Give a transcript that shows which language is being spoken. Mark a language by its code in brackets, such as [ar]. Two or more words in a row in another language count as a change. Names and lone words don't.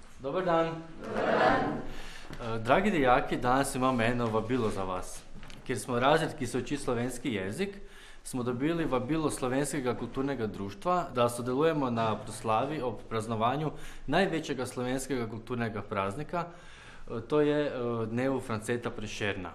[hr] Dobar dan. Dobar dan. Dragi dijaki, danas imamo jedno vabilo za vas. [sl] Ker smo razred, ki se uči slovenski jezik, smo dobili vabilo Slovenskega kulturnega društva, da sodelujemo na proslavi ob praznovanju največjega slovenskega kulturnega praznika, to je dnevu Franceta Prešerna.